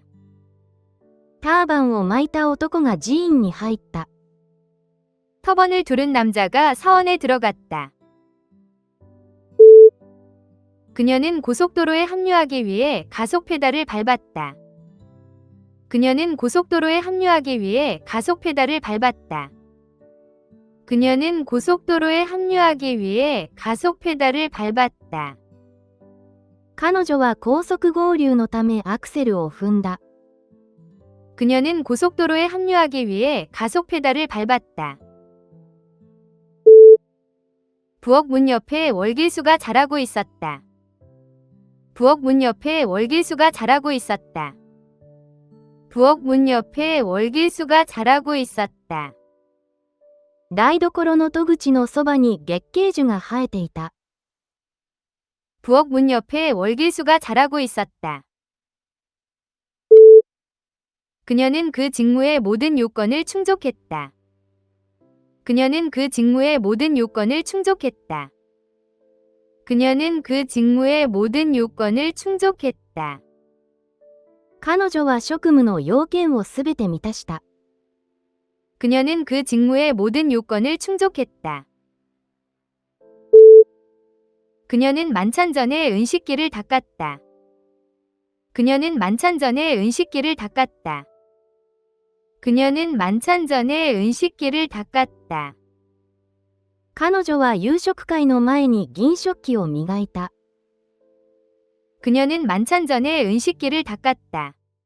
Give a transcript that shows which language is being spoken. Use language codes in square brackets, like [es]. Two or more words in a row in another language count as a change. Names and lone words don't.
[ja] ターバンを巻いた男が寺院に入った。 [ko] 터번을 두른 남자가 사원에 들어갔다. 그녀는 고속도로에 합류하기 위해 가속 페달을 밟았다. 그녀는 고속도로에 합류하기 위해 가속 페달을 밟았다. 그녀는 고속도로에 합류하기 위해 가속 페달을 밟았다. [ja] 彼女は高速合流のためアクセルを踏んだ。 [ko] 그녀는 고속도로에 합류하기 위해 가속 페달을 밟았다. 부엌 문 옆에 월계수가 자라고 있었다. 부엌 문 옆에 월계수가 자라고 있었다. 부엌 문 옆에 월계수가 자라고 있었다. [ja] 台所の戸口のそばに月桂樹が生えていた。 [ko] 부엌 문 옆에 월계수가 자라고 있었다. 그녀는 그 직무의 모든 요건을 충족했다. 그녀는 그 직무의 모든 요건을 충족했다. 그녀는 그 직무의 모든 요건을 충족했다. [ja] 彼女は職務の要件をすべて満たした。 [ko] 그녀는 그 직무의 모든 요건을 충족했다. 그녀는 만찬전에 은식기를 닦았다. 그녀는 만찬전에 은식기를 닦았다. 그녀는 만찬전에 은식기를 닦았다. [ja] 彼女は夕食会の前に銀食器を磨いた。 [ko] 그녀는 만찬전에 은식기를 닦았다.